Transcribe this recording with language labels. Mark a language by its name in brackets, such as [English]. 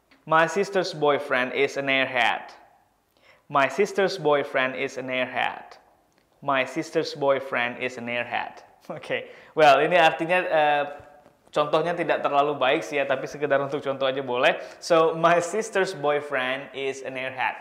[English] My sister's boyfriend is an airhead. My sister's boyfriend is an airhead. My sister's boyfriend is an airhead. [Indonesian] Oke, well ini artinya contohnya tidak terlalu baik sih ya, tapi sekedar untuk contoh aja boleh. [English] So, my sister's boyfriend is an airhead.